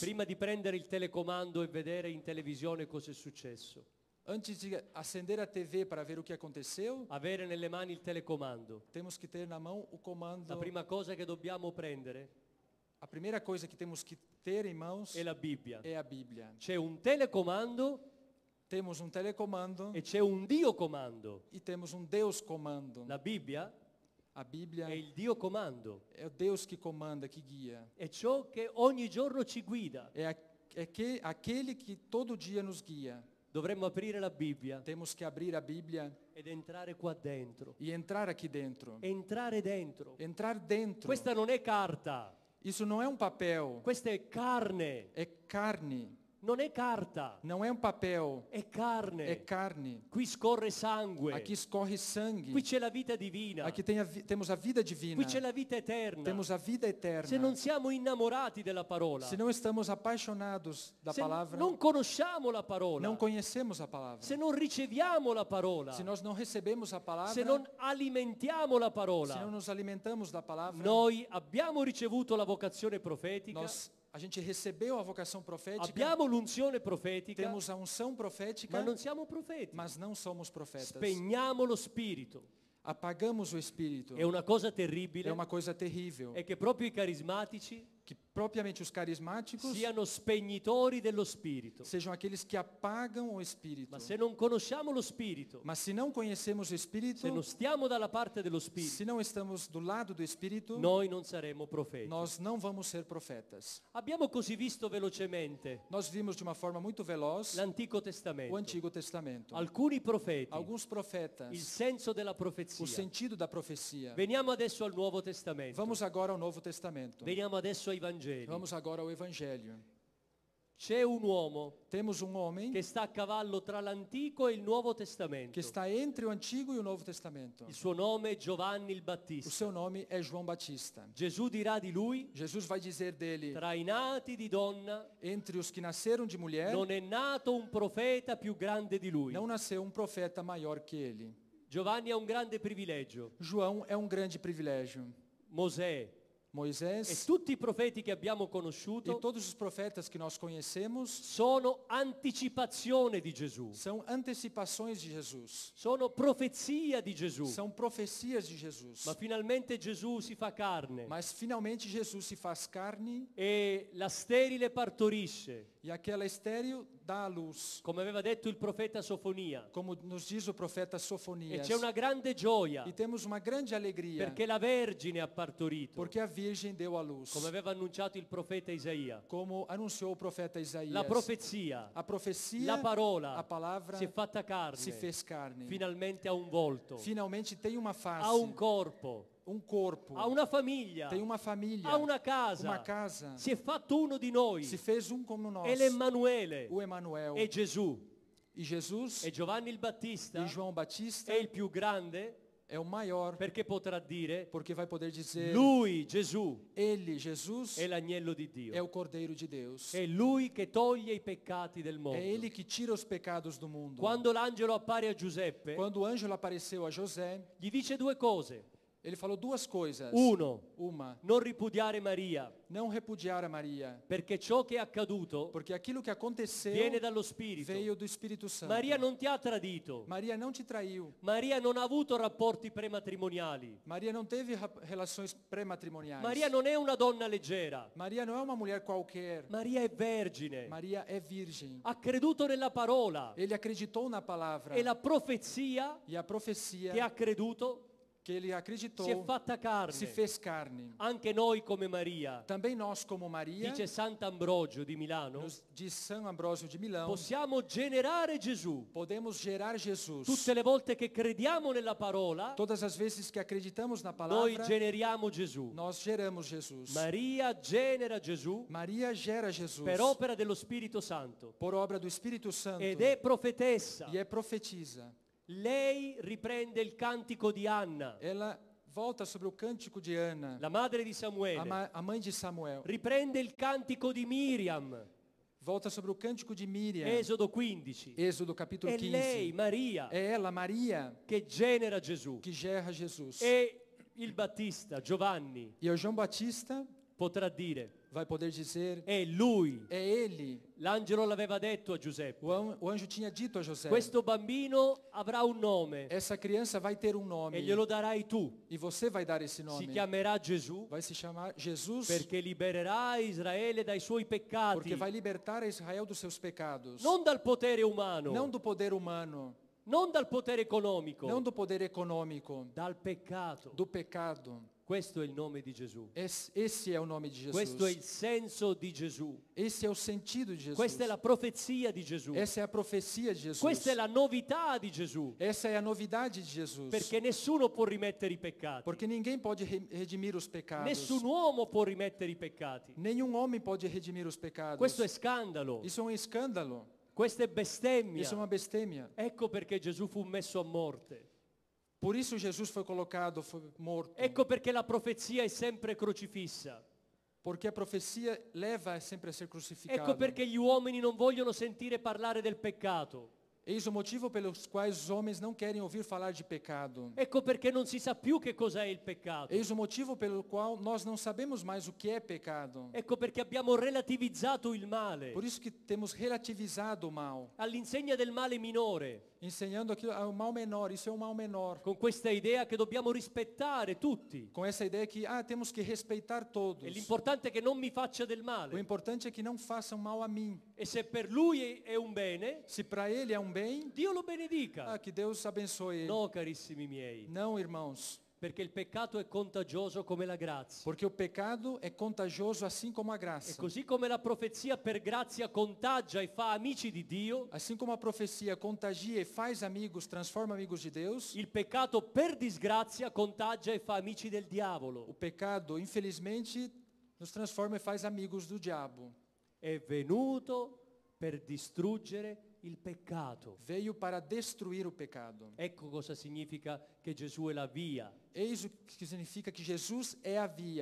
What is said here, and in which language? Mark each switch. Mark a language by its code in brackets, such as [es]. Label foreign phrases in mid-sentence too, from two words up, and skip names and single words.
[it] prima di prendere il telecomando e vedere in televisione cosa è successo, [pt] antes de acender a TV para ver o que aconteceu, [it] avere nelle mani il telecomando, [pt] temos que ter na mão o comando. [it] la prima cosa che dobbiamo prendere [pt] A primeira coisa que temos que ter em mãos [it] è la Bibbia. [pt] é a Bíblia. [it] C'è un telecomando [pt] Temos um telecomando [it] e c'è un Dio comando. [pt] e temos um Deus comando. [it] La Bibbia [pt] A Bíblia [it] è il Dio comando, [pt] é o Deus que comanda, que guia. [it] è ciò che ogni giorno ci guida. [pt] É aquele que todo dia nos guia. [it] Dovremmo aprire la Bibbia [pt] Temos que abrir a Bíblia [it] ed entrare qua dentro. [pt] e entrar aqui dentro. [it] Entrare dentro. [pt] Entrar dentro. [it] Questa non è carta, [pt] Isso não é um papel, [it] questa è carne. [pt] é carne. [it] Non è carta, [pt] Não é um papel, [it] è carne. [pt] é carne. [it] Qui scorre sangue. [pt] Aqui escorre sangue. [it] Qui c'è la vita divina. [pt] Aqui temos a vida divina. [it] Qui c'è la vita eterna. [pt] Temos a vida eterna. [it] Se non siamo innamorati della parola, [pt] Se não estamos apaixonados da [it] se [pt] palavra, [it] non conosciamo la parola, [pt] não conhecemos a palavra. [it] se non riceviamo la parola, [pt] Se nós não recebemos a palavra, [it] se non alimentiamo la [pt] se não [it] parola, [pt] nos alimentamos da palavra, [it] noi abbiamo ricevuto la vocazione profetica, [pt] a gente recebeu a vocação profética, [it] abbiamo l'unzione profetica, [pt] temos a unção profética, [it] ma non siamo profeti. [pt] mas não somos profetas. [it] Spegniamo lo spirito. [pt] Apagamos o espírito. [it] È una cosa [pt] É [it] terribile, [pt] uma coisa terrível. [it] è che proprio i carismatici [pt] Que propriamente os carismáticos [it] siano spegnitori dello spirito. [pt] sejam aqueles que apagam o espírito. [it] Ma se non conosciamo lo spirito, [pt] Mas se não conhecemos o espírito, [it] se non stiamo dalla parte dello spirito, [pt] se não estamos do lado do espírito, [it] noi non saremo profeti. [pt] nós não vamos ser profetas. [it] Abbiamo così visto velocemente [pt] Nós vimos de uma forma muito veloz [it] l'Antico [pt] o [it] Testamento. [pt] Antigo Testamento. [it] Alcuni profeti, [pt] Alguns [it] il [pt] profetas, [it] senso della [pt] o [it] profezia. [pt] sentido da profecia. [it] Veniamo adesso al Nuovo Testamento. [pt] Vamos agora ao Novo Testamento. [it] Veniamo adesso ai Vangeli. [pt] Vamos agora ao Evangelho. [it] C'è un uomo [pt] Temos um homem [it] che sta a cavallo tra l'Antico e il Nuovo Testamento. [pt] que está entre o Antigo e o Novo Testamento. [it] Il suo nome è Giovanni il [pt] O [it] Battista. [pt] seu nome é João Batista. [it] Gesù dirà di lui, [pt] Jesus vai dizer dele: [it] tra i nati di donna [pt] entre os que nasceram de mulher, [it] non è nato un profeta più grande di lui. [pt] não nasceu um profeta maior que ele. [it] Giovanni ha un grande privilegio. [pt] João é um grande privilégio. [it] Mosè e [pt] Moisés [it] tutti i profeti che abbiamo [pt] e [it] conosciuto [pt] todos os profetas que nós conhecemos [it] sono anticipazione di Gesù, [pt] são antecipações de Jesus. [it] sono profezia di Gesù. [pt] São profecias de Jesus. [it] Ma finalmente Gesù si fa carne [pt] Mas finalmente Jesus se faz carne [it] e la sterile partorisce, [pt] e aquela estéril dá à luz, [it] come aveva detto il profeta Sofonia. [pt] como nos diz o profeta [it] E [pt] Sofonias. [it] c'è una grande gioia [pt] E temos uma grande alegria, [it] perché la Vergine ha partorito, [pt] porque a Virgem deu à luz, [it] come aveva annunciato il profeta Isaia. [pt] como anunciou o profeta Isaías. [it] La profezia, [pt] A profecia, [it] la parola [pt] a palavra [it] si è fatta [pt] se [it] carne, [pt] fez carne. [it] finalmente ha un volto, [pt] Finalmente tem uma face, [it] ha un corpo, [pt] um corpo, [it] ha una famiglia, [pt] tem uma família, [it] ha una casa, [pt] uma casa. [it] si è fatto uno di noi, [pt] Se fez um como nós, [it] è l'Emmanuele, [pt] o Emanuel. [it] è Gesù. [pt] E Jesus [it] E Giovanni il Battista [pt] e João Batista [it] è il più grande [pt] é o maior, [it] perché potrà dire [pt] porque vai poder dizer: [it] lui, Gesù, [pt] ele, Jesus, [it] è l'agnello di [pt] é [it] Dio. [pt] o Cordeiro de Deus. [it] È lui che toglie i peccati del [pt] É [it] mondo. [pt] ele que tira os pecados do mundo. [it] Quando l'angelo appare a Giuseppe, [pt] Quando o anjo apareceu a José, [it] gli dice due cose. [pt] Ele falou duas coisas. Uma, [it] non ripudiare Maria, [pt] não repudiar a Maria, [it] perché ciò che è accaduto [pt] porque aquilo que aconteceu [it] viene dallo Spirito. [pt] veio do Espírito Santo. [it] Maria non ti ha tradito. [pt] Maria não te traiu. [it] Maria non ha avuto rapporti prematrimoniali. [pt] Maria não teve relações pré-matrimoniais. [it] Maria non è una donna leggera. [pt] Maria não é uma mulher qualquer. [it] Maria è vergine. [pt] Maria é virgem. [it] Ha creduto nella parola. [pt] Ele acreditou na palavra. [it] E la profezia [pt] E a profecia [it] che ha creduto [pt] que ele acreditou [it] si è fatta carne. [pt] se fez carne. [it] Anche noi come Maria, [pt] Também nós, como Maria, [it] dice Sant'Ambrogio di Milano, [pt] de São Ambrósio de Milão, [it] possiamo generare Gesù. [pt] podemos gerar Jesus. [it] Tutte le volte che crediamo nella parola, [pt] Todas as vezes que acreditamos na [it] noi [pt] palavra, [it] generiamo Gesù. [pt] nós geramos Jesus. [it] Maria genera Gesù [pt] Maria gera Jesus [it] per opera dello Spirito Santo [pt] por obra do Espírito Santo [it] ed è profetessa. [pt] e profetiza. [it] Lei riprende il cantico di Anna, [pt] Ela volta sobre o cântico de Ana, [it] la madre di Samuele. [pt] a mãe de Samuel. [it] Riprende il cantico di Miriam, [pt] Volta sobre o cântico de Miriam, [it] Esodo 15. [pt] Êxodo capítulo [it] È lei, [pt] 15. [it] Maria, [pt] É ela, Maria, [it] che genera Gesù. [pt] que gera Jesus. [it] E il Battista, Giovanni, [pt] E o João Batista [it] potrà dire, [pt] vai poder dizer, [it] è lui. [pt] é ele. [it] L'angelo l'aveva detto a Giuseppe, [pt] O anjo tinha dito a José, [it] questo bambino avrà un nome [pt] essa criança vai ter um nome [it] e glielo darai tu. [pt] e você vai dar esse [it] Si [pt] nome. [it] chiamerà Gesù [pt] Vai se chamar Jesus [it] perché libererà Israele dai suoi [pt] porque [it] peccati, [pt] vai libertar a Israel dos seus pecados. [it] non dal potere umano, [pt] Não do poder humano, [it] non dal potere economico, [pt] não do poder econômico, [it] dal peccato. [pt] do pecado. [it] Questo è il nome di Gesù. [pt] Esse é o nome de Jesus. [it] Questo è il senso di Gesù. [pt] Esse é o sentido de Jesus. [it] Questa è la profezia di Gesù. [pt] Essa é a profecia de Jesus. [it] Questa è la novità di Gesù. [pt] Essa é a novidade de Jesus. [it] Perché nessuno può rimettere i peccati. [pt] Porque ninguém pode redimir os pecados. [it] Nessun uomo può rimettere i peccati. [pt] Nenhum homem pode redimir os pecados. [it] Questo è scandalo. [pt] Isso é um escândalo. [it] Questa è bestemmia. [pt] Isso é uma bestêmia. [it] Ecco perché Gesù fu messo a morte. [pt] Por isso Jesus foi colocado, foi morto. [it] Ecco perché la profezia è sempre crocifissa. [pt] Porque a profecia leva sempre a ser crucificado. [it] Ecco perché gli uomini non vogliono sentire parlare del peccato. [pt] Eis o motivo pelos quais os homens não querem ouvir falar de pecado. [it] Ecco perché non si sa più che cos'è il peccato. [pt] Eis o motivo pelo qual nós não sabemos mais o que é pecado. [it] Ecco perché abbiamo relativizzato il male. [pt] Por isso que temos relativizado o mal, [it] All'insegna del male minore, [pt] ensinando aquilo ao mal menor. Isso é um mal menor. [it] con questa idea che dobbiamo rispettare tutti. [pt] Com essa ideia que temos que respeitar todos. [it] E l'importante è che non mi faccia del [pt] O [it] male. [pt] importante é que não façam mal a mim. [it] E se per lui è un bene, [pt] Se para ele é um bem, [it] Dio lo benedica. [pt] que Deus abençoe ele. [it] No, carissimi miei, [pt] Não, irmãos, [it] perché il peccato è contagioso come la grazia. [pt] porque o pecado é contagioso assim como a [it] E [pt] graça. [it] così come la profezia per grazia contagia e fa amici di Dio, [pt] Assim como a profecia contagia e faz amigos, transforma amigos de Deus, [it] il peccato per disgrazia contagia e fa amici del [pt] o [it] diavolo. [pt] pecado, infelizmente, nos transforma e faz amigos do diabo. [it] È venuto per distruggere il peccato. [pt] Veio para destruir o pecado. [it] Ecco cosa significa che Gesù è la via, [pt] Eis o que significa que Jesus é a via,